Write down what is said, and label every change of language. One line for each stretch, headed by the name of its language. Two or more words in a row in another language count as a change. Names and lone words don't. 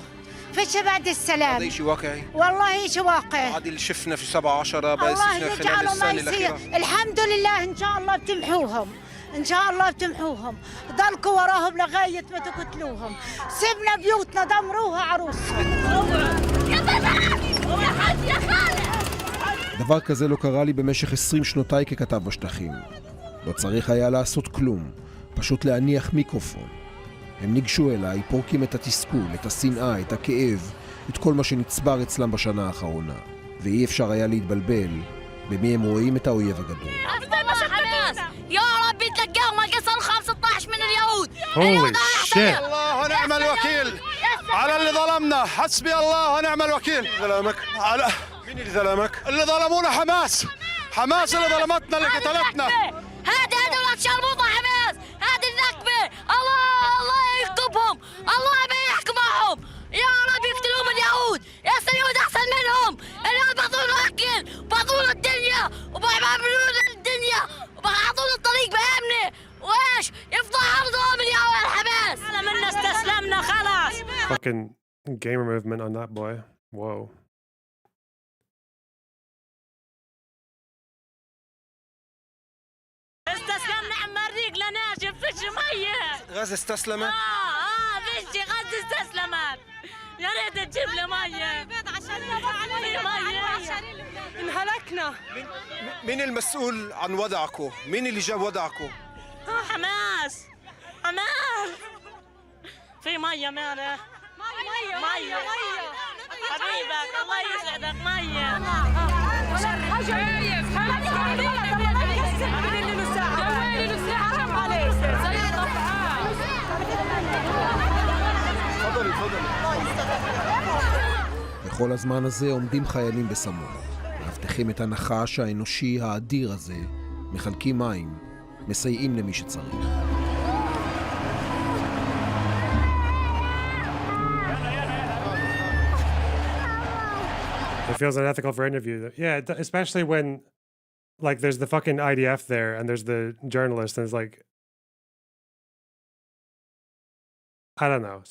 Arabic: فيش بعد السلام. هذا شيء واقعي. والله شيء واقعي. هذا اللي شفنا في 7/10 بأسسنا خلال السنة الأخيرة. الحمد لله إن شاء الله بتمحوهم. إن شاء الله بتمحوهم. ضلكوا وراهم لغاية ما تقتلوهم. سيبنا بيوتنا دمروها عروسهم.
Hebrew: דבר כזה לא קרה לי במשך 20 שנותיי ככתב בשטחים. לא צריך היה לעשות כלום, פשוט להניח מיקרופון. הם ניגשו אליי, פורקים את התסכול, את השנאה, את הכאב, את כל מה שנצבר אצלם בשנה האחרונה. ואי אפשר היה להתבלבל במי הם רואים את האויב הגדול.
Arabic: يا رب تلقاهم القصر 15 من اليهود.
English: Holy shit.
Arabic: الله ونعم ونعم الوكيل على اللي ظلمنا. حسبي الله ونعم الوكيل. ظلمك على مين اللي ظلمك؟ اللي ظلمونا حماس. حماس اللي ظلمتنا اللي قتلتنا. هذول شرموطة حماس. هذه النكبة. الله يعقبهم. الله ما يحكم معهم. يا رب يقتلوهم اليهود. اليهود احسن منهم. اليهود بعطونا اكل بعطونا الدنيا وبيعملوا الدنيا وبيعطونا الطريق بامنه وايش يفضح ارضهم اليهود الحماس. منا استسلمنا خلاص.
English: Fucking gamer movement on that boy. Whoa.
Arabic: استسلمنا عم الريق لناشف فيش ميه. غزة استسلمت؟ فيش غزة استسلمت. يا ريت تجيب لي ميه. في ميه. انهلكنا. مين المسؤول عن وضعكم؟ مين اللي جاب وضعكم؟ حماس. في ميه ماله. ميه حبيبك الله يسعدك ميه.
Hebrew: בכל הזמן הזה עומדים חיילים בסמוך, מאבטחים את הנחש האנושי האדיר הזה, מחלקים מים, מסייעים למי שצריך.
English: It feels unethical for interview. Yeah, especially when, like, there's the fucking IDF there and there's the journalist, and it's like, I don't know.